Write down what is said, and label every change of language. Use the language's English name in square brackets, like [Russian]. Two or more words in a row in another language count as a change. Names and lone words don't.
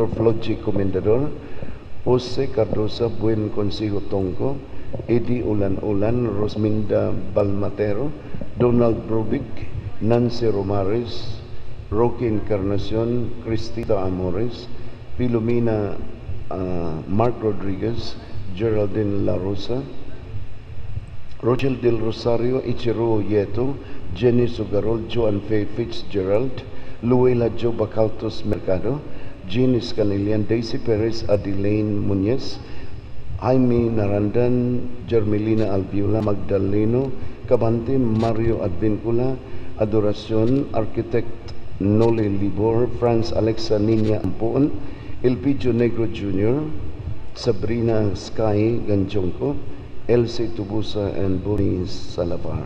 [English] Floji Comendador, Jose Cardosa Buen Consigo Tongko, Eddie Ulan-Ulan, Rosminda Balmatero, Donald Brobic, Nancy Romares, Roque Encarnacion, Cristita Amores, Filomena Mark Rodriguez, Geraldine La Rosa, Rochelle Del Rosario, Ichiro Yeto, Jenny Sugarol, Joan Faye Fitzgerald, Luela Jo Bacaltos Mercado, Jean Escanilian, Daisy Perez, Adelaine Muñez, Jaime Narandan, Jermelina Albiola, Magdaleno Cabante, Mario Advincula, Adoracion, Architect Nole Libor, Franz Alexa Nina Ampoon, Elpidio Negro Jr., Sabrina Sky Ganjongko, Elsie Tubusa, and Bonnie Salavar.